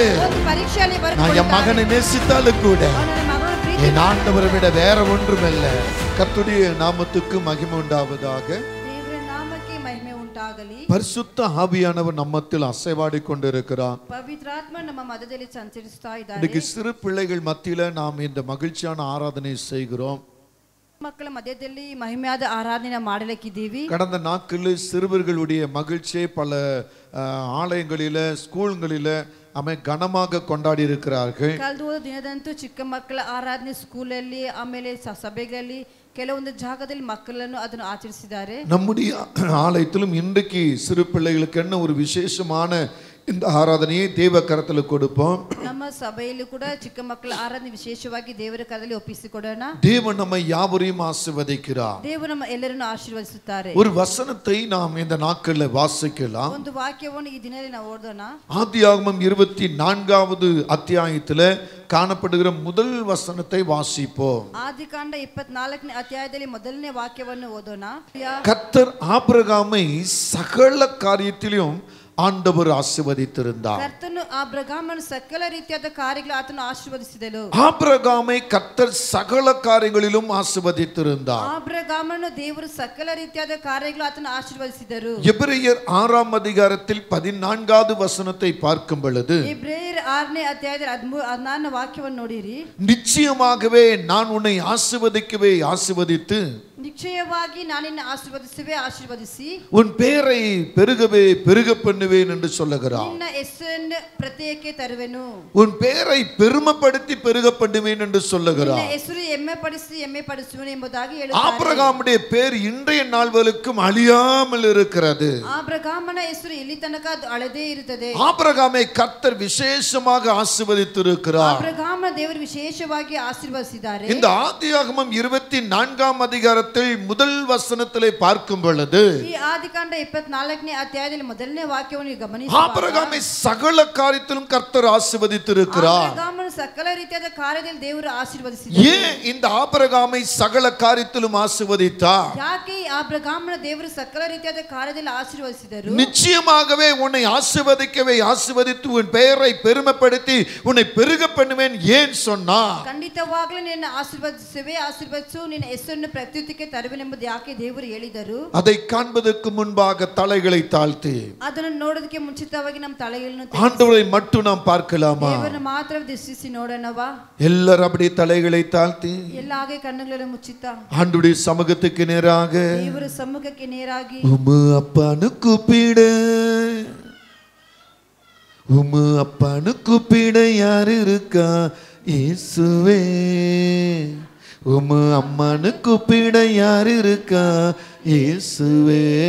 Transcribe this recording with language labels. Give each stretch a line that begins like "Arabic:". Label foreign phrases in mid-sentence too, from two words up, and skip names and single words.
Tamil: நான் என் மகனை நேசித்தாலும் கூட என் ஆண்டவரை விட வேற ஒன்றுமல்ல. கர்த்தருடைய நாமத்துக்கு மகிமை உண்டாவதாக. பரிசுத்த ஆவியானவர் நம்மத்தில் அசைவாடி கொண்டிருக்கிறார். இன்னைக்கு சிறு பிள்ளைகள் மத்தியில நாம் இந்த மகிழ்ச்சியான ஆராதனை செய்கிறோம்.
Kannada: ಮಕ್ಕಳ ಮಧ್ಯದಲ್ಲಿ ಮಹಿಮೆಯಾದ ಆರಾಧನೆ ಮಾಡಲಿಕ್ಕಿದ್ದೀವಿ.
Tamil: கடந்த நாட்களில் சிறுவர்களுடைய மகிழ்ச்சியை பல ஆலயங்களில ஸ்கூல்களில கனமாக கொண்டாடி இருக்கிறார்கள்.
Kannada: ಕಳೆದ ದಿನದಂತೂ ಚಿಕ್ಕ ಮಕ್ಕಳ ಆರಾಧನೆ ಸ್ಕೂಲಲ್ಲಿ ಆಮೇಲೆ ಸಭೆಗಳಲ್ಲಿ ಕೆಲವೊಂದು ಜಾಗದಲ್ಲಿ ಮಕ್ಕಳನ್ನು ಅದನ್ನು ಆಚರಿಸಿದ್ದಾರೆ.
Tamil: நம்முடைய ஆலயத்திலும் இன்றைக்கு சிறு பிள்ளைகளுக்கு என்ன ஒரு விசேஷமான இந்த ஆராதனையை தேவ கரத்தில் கொடுப்போம்.
Kannada: ನಮ್ಮ ಸಭೆಯಲ್ಲಿ ಕೂಡ ಚಿಕ್ಕ ಮಕ್ಕಳ ಆರಾಧನೆ ವಿಶೇಷವಾಗಿ ದೇವರ ಕರದಲ್ಲಿ ಒಪ್ಪಿಸಿಕೊಡೋಣ.
Tamil: தேவன் நம்மை யாவரையும் ஆசீர்வதிக்கிறார்.
Kannada: ದೇವರು ನಮ್ಮ ಎಲ್ಲರನ್ನು ಆಶೀರ್ವದಿಸುತ್ತಾರೆ.
Tamil: ஒரு வசனத்தை நாம் இந்த நாட்களில் வாசிக்கலாம்.
Kannada: ಒಂದು ವಾಕ್ಯವನ್ನು ಈ ದಿನದಲ್ಲಿ ನಾವು ಓದೋಣ.
Tamil: ஆதியாகமம் 24வது அத்தியாயத்திலே காணப்படுகிற முதல் வசனத்தை வாசிப்போம்.
Kannada: ಆದಿಕಾಂಡ 24ನೇ ಅಧ್ಯಾಯದಲ್ಲಿ ಮೊದಲನೇ ವಾಕ್ಯವನ್ನು ಓದೋಣ.
Tamil: கர்த்தர் ஆபிரகாமை சகல காரியத்திலும் ஆண்டவர் ஆசீர்வதித்திருந்தார்.
Kannada: ಕರ್ತನು ಆಬ್ರಹಾಮನ ಸಕಲ ರೀತಿಯಾದ ಕಾರ್ಯಗಳು ಆತನು ಆಶೀರ್ವದಿಸಿದನು.
Tamil: ஆபிரகாமை கர்த்தர் சகல காரியங்களிலும் ஆசீர்வதித்திருந்தார்.
Kannada: ಆಬ್ರಹಾಮನು ದೇವರು ಸಕಲ ರೀತಿಯಾದ ಕಾರ್ಯಗಳು ಆತನು ಆಶೀರ್ವದಿಸಿದರು.
Tamil: எபிரேயர் 6ஆம் அதிகாரத்தில் 14வது வசனத்தை பார்க்கும் பொழுது,
Kannada: எபிரேயர் 6ನೇ ಅಧ್ಯಾಯದ 14ನೇ ವಾಕ್ಯವನ್ನು ನೋಡಿರಿ.
Tamil: நிச்சயமாகவே நான் உன்னை ஆசீர்வதிக்கவே ஆசீர்வதித்து
Kannada: நிச்சயವಾಗಿ நான் ನಿನ್ನ ಆಶೀರ್ವದಿಸುವೆ ಆಶೀರ್ವದಿಸಿ
Tamil: உன் பெயரை பெருகவே பெருக பண்ணுவேன் என்று சொல்லுகிறார்.
Kannada: ನಿನ್ನ ಹೆಸರನ್ನು ಪ್ರತ್ಯೇಕಕ್ಕೆ ತರುವೆನು.
Tamil: உன் பெயரை பெருமைப்படுத்தி பெருக பண்ணுவேன் என்று சொல்லுகிறார்.
Kannada: ನಿನ್ನ ಹೆಸರು ಹೆಮ್ಮೆ ಪಡಿಸುವೆನು ಎಂಬುದಾಗಿ ಹೇಳುತ್ತಾರೆ.
Tamil: ஆபிரகாமுடைய பெயர் இன்றைய நாள் வரைக்கும் அழியாமல் இருக்கிறது.
Kannada: ஆபிரகாಮನ ಹೆಸರು ಇಲ್ಲಿ ತನಕ ಅಳದೇ ಇರುತ್ತದೆ.
Tamil: ஆபிரகாமை கர்த்தர் விசேஷமாக ஆசீர்வதித்திருக்கிறார்.
Kannada: ஆபிரகாமನ ದೇವರು ವಿಶೇಷವಾಗಿ ಆಶೀರ್ವದಿಸಿದ್ದಾರೆ.
Tamil: இந்த ஆதியாகமம் 24ஆம் அதிகாரத்தில் முதல் வசனத்திலே பார்க்கும் பொழுது,
Kannada: ಈ ಆದಿಕಾಂಡ 24ನೇ ಅಧ್ಯಾಯದಲ್ಲಿ ಮೊದಲನೇ ವಾಕ್ಯವನ್ನು ಗಮನಿಸಿ,
Tamil: ஆபிரகாமை சகல காரியத்திலும் கர்த்தர் ஆசீர்வதித்திருக்கிறார்.
Kannada: ಆಬಿರಗಾಮನ ಸಕಲ ರೀತಿಯಾದ ಕಾರ್ಯದಲ್ಲಿ ದೇವರು ಆಶೀರ್ವದಿಸಿದ್ದಾರೆ.
Tamil: ஏன் இந்த ஆபிரகாமை சகல காரியத்திலும் ஆசீர்வதித்தார்?
Kannada: ಯಾಕೆ ಆಬಿರಗಾಮನ ದೇವರು ಸಕಲ ರೀತಿಯಾದ ಕಾರ್ಯದಲ್ಲಿ ಆಶೀರ್ವದಿಸಿದರು?
Tamil: நிச்சயமாகவே உன்னை ஆசீர்வதிக்கவே ஆசீர்வதித்து உன் பெயரை பெருமைப்படுத்தி உன்னை பெருக பண்ணுவேன் ஏன் சொன்னார்?
Kannada: ಖಂಡಿತವಾಗಲೂ ನಿನ್ನ ಆಶೀರ್ವದಿಸುವೆ ಆಶೀರ್ವದಿಸು ನಿನ್ನ ಹೆಸರನ್ನು ಪ್ರತ್ಯುತ್ತಿಗೆ ತರುವೆನೆಂಬುದು ಯಾಕೆ ದೇವರು ಹೇಳಿದರು?
Tamil: அதை காண்பதற்கு முன்பாக தலைகளை தாழ்த்தி
Kannada: ಅದನ್ನು ನೋಡೋದಕ್ಕೆ ಮುಂಚಿತವಾಗಿ ನಮ್ಮ ತಲೆಗಳನ್ನು
Tamil: ஆண்டவரை மட்டும் நாம் பார்க்கலாமா?
Kannada: ದೇವರನ್ನು ಮಾತ್ರ ದೃಷ್ಟಿಸಿ ನೋಡೋಣವಾ?
Tamil: எல்லாரும் அப்படியே தலைகளை தாழ்த்தி
Kannada: ಎಲ್ಲ ಹಾಗೆ ಕಣ್ಣುಗಳನ್ನು ಮುಚ್ಚಿತ
Tamil: ஆண்டவருடைய சமூகத்துக்கு நேராக
Kannada: ದೇವರ ಸಮ್ಮುಖಕ್ಕೆ ನೇರಾಗಿ
Tamil: உம்மு அப்பான்னு கூப்பிடு, உம்மு அப்பான்னு கூப்பிட யார் இருக்கா? இயேசுவே. உம்மு அம்மான்னு கூப்பிட யார் இருக்கா? இயேசுவே.